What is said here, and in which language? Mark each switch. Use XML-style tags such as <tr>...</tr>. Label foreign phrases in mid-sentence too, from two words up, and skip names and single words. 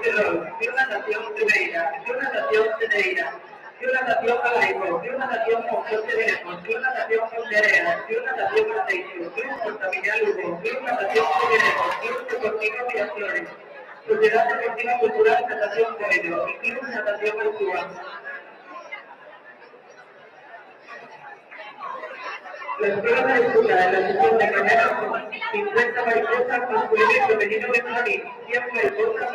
<es>Ferrol, Club Natación Cedeira, Club Natación Cedeira, Club Natación Galaico, Club Natación Monforte de Lemos, Club Natación Ponterea, Club Natación Arteixo, Club Portavilla Lugo, Club Natación Figueredo, Club Deportivo Miraflores, Sociedad Deportiva Cultural Natación Coelho y Club Natación Artúa. La escuela se disputa en la sesión de mañana 50 mariposas masculino y femenino benjamín, 100 mariposas</es>